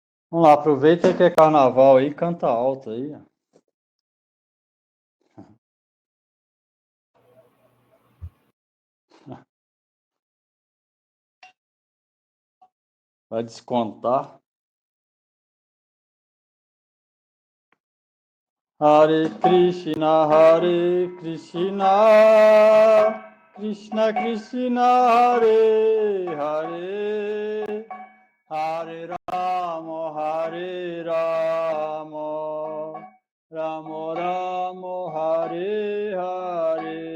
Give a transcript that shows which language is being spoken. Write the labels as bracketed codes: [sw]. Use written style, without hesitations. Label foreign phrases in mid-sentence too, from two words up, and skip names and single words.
[pt] Vamos lá, aproveita que é carnaval aí, canta alto aí. Vai descontar. Hare Krishna, Krishna Krishna, Hare Hare, Hare Rama, Rama Rama, Hare Hare.